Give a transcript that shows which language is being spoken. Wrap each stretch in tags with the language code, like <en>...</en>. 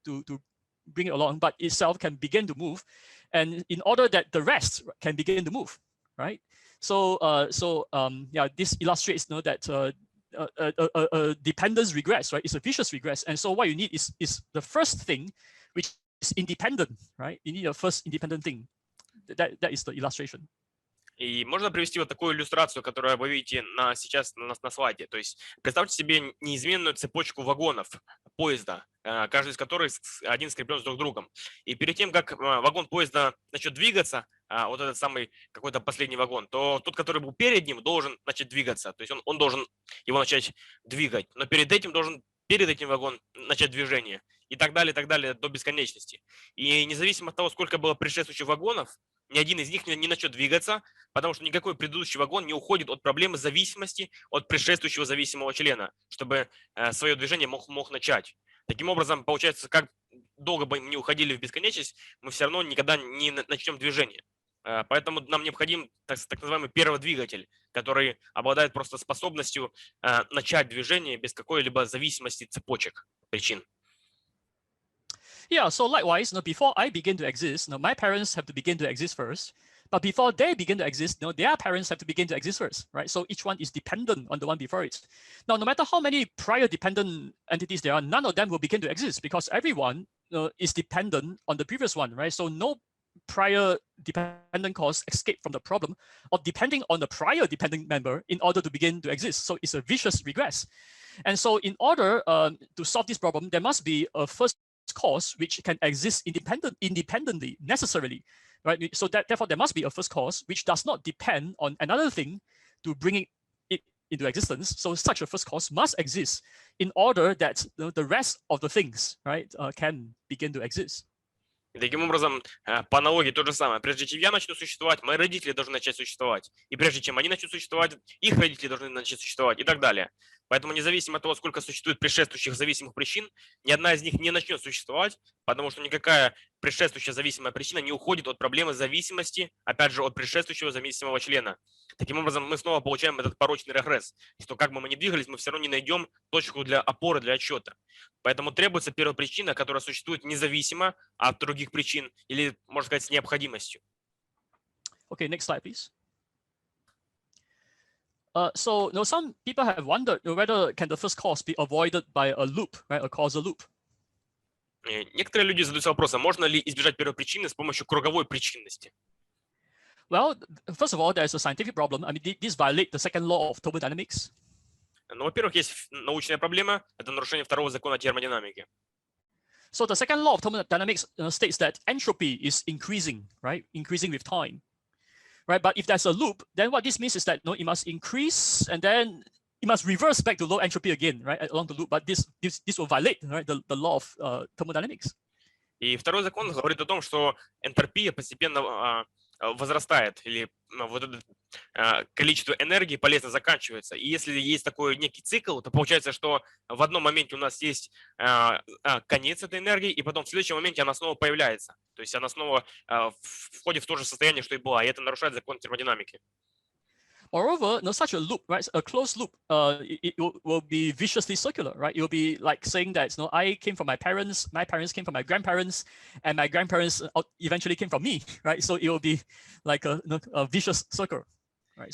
<en>To bring it along, but itself can begin to move, and in order that the rest can begin to move, right? So this illustrates that a dependence regress, right? It's a vicious regress, and so what you need is the first thing, which is independent, right? You need a first independent thing. That is the illustration.</en> <ru>И можно привести вот такую иллюстрацию, которую вы видите сейчас на слайде. То есть представьте себе неизменную цепочку вагонов поезда, каждый из которых один скреплен с друг другом. И перед тем, как вагон поезда начнет двигаться, вот этот самый какой-то последний вагон, то тот, который был перед ним, должен начать двигаться. То есть он должен его начать двигать. Но перед этим вагон начать движение. И так далее до бесконечности. И независимо от того, сколько было предшествующих вагонов, ни один из них не начнет двигаться, потому что никакой предыдущий вагон не уходит от проблемы зависимости от предшествующего зависимого члена, чтобы свое движение мог начать. Таким образом, получается, как долго бы мы не уходили в бесконечность, мы все равно никогда не начнем движение. Поэтому нам необходим так называемый перводвигатель, который обладает просто способностью начать движение без какой-либо зависимости цепочек причин.</ru> <en>Yeah, so likewise, before I begin to exist, my parents have to begin to exist first. But before they begin to exist, their parents have to begin to exist first, right? So each one is dependent on the one before it. Now, no matter how many prior dependent entities there are, none of them will begin to exist because everyone is dependent on the previous one, right? So no prior dependent cause escape from the problem of depending on the prior dependent member in order to begin to exist. So it's a vicious regress. And so in order to solve this problem, there must be a first first cause which can exist independently, necessarily, right? So therefore, there must be a first cause which does not depend on another thing to bring it into existence. So such a first cause must exist in order that the rest of the things, right, can begin to exist.</en> <ru>И таким образом, по аналогии то же самое. Прежде чем я начну существовать, мои родители должны начать существовать. И прежде чем они начнут существовать, их родители должны начать существовать и так далее. Поэтому независимо от того, сколько существует предшествующих зависимых причин, ни одна из них не начнет существовать, потому что никакая предшествующая зависимая причина не уходит от проблемы зависимости, опять же, от предшествующего зависимого члена. Таким образом, мы снова получаем этот порочный регресс, что как бы мы ни двигались, мы все равно не найдем точку для опоры, для отчета. Поэтому требуется первопричина, которая существует независимо от других причин или, можно сказать, с необходимостью.</ru> <en>Okay, next slide, please. So some people have wondered whether can the first cause be avoided by a loop, right, a causal loop.</en> <ru>Некоторые люди задаются вопросом, можно ли избежать первопричины с помощью круговой причинности.</ru> <en>Well, first of all, there's a scientific problem. I mean, this violates the second law of thermodynamics.</en> <ru>Ну, во-первых, есть научная проблема, это нарушение второго закона термодинамики.</ru> <en>So the second law of thermodynamics states that entropy is increasing, right, increasing with time, right? But if there's a loop, then what this means is that it must increase and then it must reverse back to low entropy again, right, along the loop. But this will violate, right, the law of thermodynamics.</en> <ru>И второй закон говорит о том, что энтропия постепенно возрастает, или вот это количество энергии полезно заканчивается. И если есть такой некий цикл, то получается, что в одном моменте у нас есть конец этой энергии, и потом в следующем моменте она снова появляется. То есть она снова входит в то же состояние, что и была, и это нарушает закон термодинамики.</ru> <en>Moreover, such a loop, right, a closed loop, it will be viciously circular, right? It will be like saying that I came from my parents came from my grandparents, and my grandparents eventually came from me, right? So it will be like a vicious circle, right?</en>